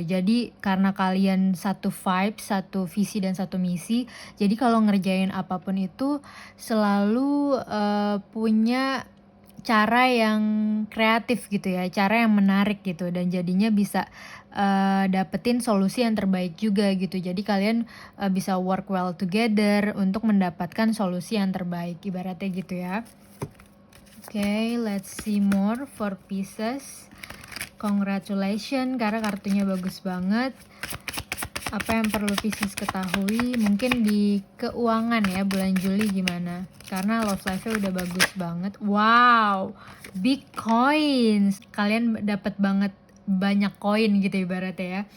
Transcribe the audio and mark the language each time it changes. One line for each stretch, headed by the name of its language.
Indonesian: Jadi karena kalian satu vibe, satu visi dan satu misi, jadi kalau ngerjain apapun itu selalu punya cara yang kreatif gitu ya, cara yang menarik gitu dan jadinya bisa dapetin solusi yang terbaik juga gitu. Jadi kalian bisa
English: work well together
Indonesian: untuk mendapatkan solusi yang terbaik, ibaratnya gitu ya.
English: Oke, let's see more for Pisces.
Indonesian: Congratulations karena kartunya bagus banget. Apa yang perlu Pisces ketahui mungkin di keuangan ya bulan Juli gimana? Karena love life-nya udah bagus banget.
English: Wow, big coins.
Indonesian: Kalian dapat banget banyak koin gitu ibaratnya ya.